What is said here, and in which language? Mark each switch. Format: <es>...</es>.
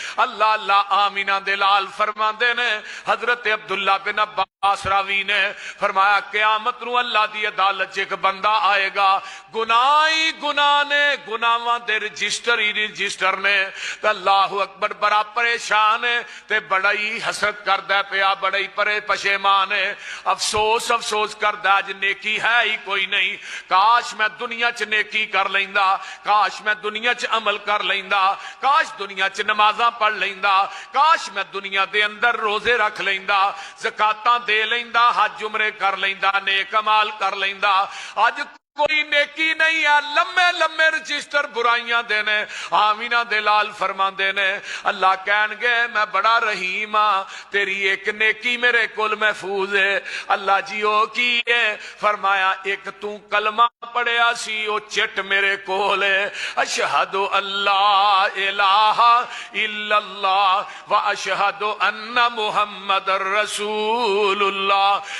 <pa>اللہ اللہ آمینہ دلال فرماندے نے حضرت عبداللہ بن عباس راوی نے فرمایا قیامت نو اللہ دی عدالت ایک بندہ آئے گا، گناہ ہی گناہ نے، گناہاں دے رجسٹر ہی رجسٹر نے. تے اللہ اکبر، بڑا پریشان ہے تے بڑا ہی حسرت کردا پیا، بڑا ہی پشیمان ہے. افسوس افسوس کردا اج نیکی ہے ہی کوئی نہیں. کاش میں دنیا چ نیکی کر لیندا، کاش میں دنیا چ عمل کر لیندا، کاش دنیا چ نمازاں پڑھ لیندا، کاش میں دنیا دے اندر روزے رکھ لیندا، زکاتاں دے لیندا، حج عمرے کر لیندا، نیک اعمال کر لیندا. اج کوئی نیکی نہیں ہے، لمے لمے رجسٹر برائیاں دینے. آمینہ دلال فرما دینے اللہ کہن گے میں بڑا رحیم ہاں، تیری ایک نیکی میرے کول محفوظ ہے. اللہ جی او کی ہے؟ فرمایا ایک تو کلمہ پڑھیا سی او چٹ میرے کول ہے،</pa> <ar>اشہد اللہ الہ الا اللہ و اشہد ان محمد رسول اللہ.</ar>